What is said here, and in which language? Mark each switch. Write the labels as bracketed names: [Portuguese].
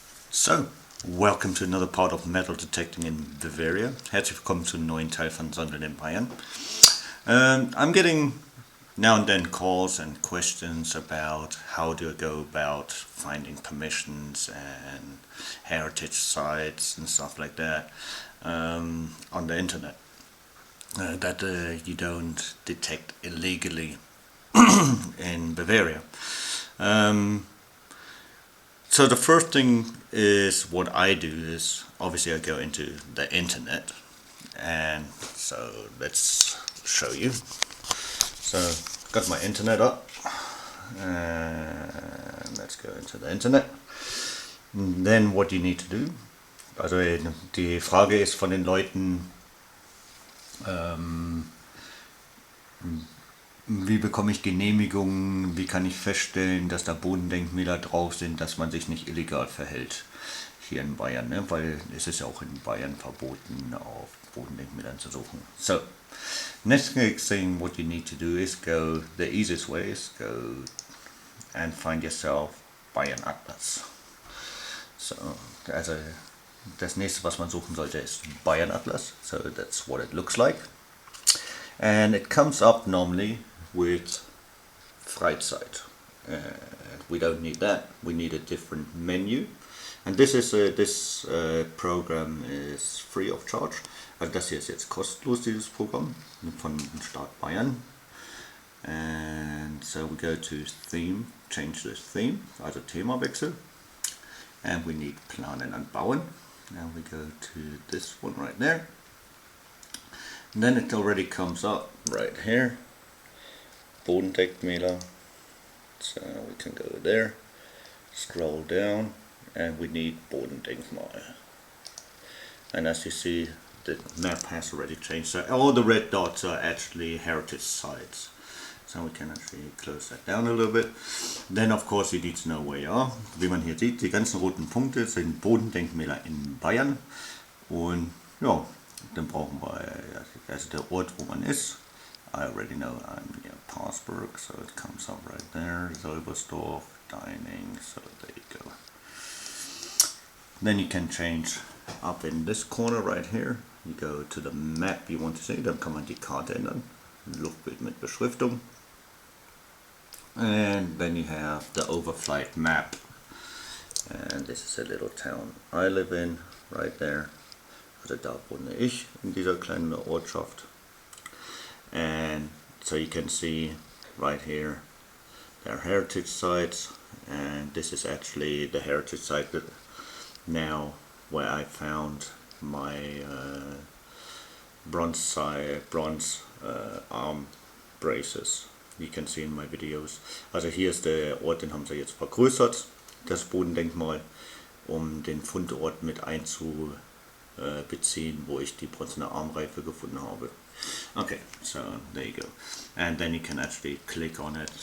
[English] So, welcome to another part of metal detecting in Bavaria. [German] Herzlich willkommen zu einem neuen Teil von Sondeln in Bayern. [English] I'm getting now and then calls and questions about how do I go about finding permissions and heritage sites and stuff like that on the internet that you don't detect illegally in Bavaria. So the first thing is what I do is obviously I go into the internet, and so let's show you. So got my internet up, and let's go into the internet. And then what you need to do, [German] also die Frage ist von den Leuten, wie bekomme ich Genehmigungen, wie kann ich feststellen, dass da Bodendenkmäler drauf sind, dass man sich nicht illegal verhält hier in Bayern, ne? Weil es ist ja auch in Bayern verboten, auf Bodendenkmälern zu suchen. [English] So, next thing what you need to do is go, the easiest way is go and find yourself Bayern Atlas. [German] So, also das nächste, was man suchen sollte, ist Bayern Atlas. [English] So that's what it looks like. And it comes up normally with Freizeit. We don't need that. We need a different menu. And this program is free of charge. [German] Also das hier ist jetzt kostenlos, dieses Programm von Staat Bayern. [English] And so we go to theme, change the theme, also Themawechsel. And we need planen und bauen. Now we go to this one right there. And then it already comes up right here, Bodendenkmäler. So we can go there, scroll down, and we need Bodendenkmal. And as you see, the map has already changed. So all the red dots are actually heritage sites. So we can actually close that down a little bit. Then of course you need to know where you are. [German] Wie man hier sieht, die ganzen roten Punkte sind Bodendenkmäler in Bayern. Und ja, dann brauchen wir also der Ort, wo man ist. [English] I already know I'm near Parsberg, so it comes up right there. Zolbersdorf, dining, so there you go. Then you can change up in this corner right here. You go to the map you want to see, [German] dann kann man die Karte ändern. Luftbild mit Beschriftung. [English] And then you have the overflight map. And this is a little town I live in, right there. [German] Also da wohne ich in dieser kleinen Ortschaft. [English] And so you can see right here there are heritage sites, and this is actually the heritage site that now where I found my bronze arm braces. You can see in my videos. [German] Also hier ist der Ort, den haben sie jetzt vergrößert, das Bodendenkmal, um den Fundort mit einzubeziehen, wo ich die bronzene Armreife gefunden habe. [English] Okay, so there you go. And then you can actually click on it.